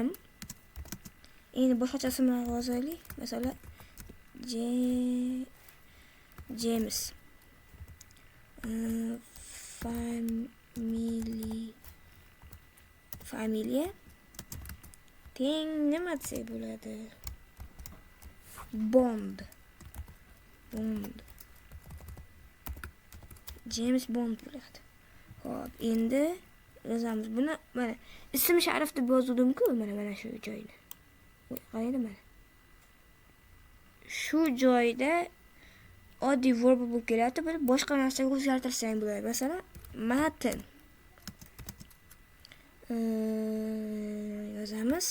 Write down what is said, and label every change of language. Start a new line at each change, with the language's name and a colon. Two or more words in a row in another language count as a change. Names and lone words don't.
Uzbek: Endi boshqacha ismlar yozaylik. Masalan, James. Familiya. Teng nima desa bo'ladi? Bond. James Bond bo'ladi. Hop, endi yozamiz. Buni mana ism Sharif deb yozdim-ku, mana shu joyda. Qaraydi mana. Shu joyda oddiy verb bo'lib kelyapti. Buni boshqa narsaga o'zgartirsang bo'ladi. Masalan, matn. Yozamiz.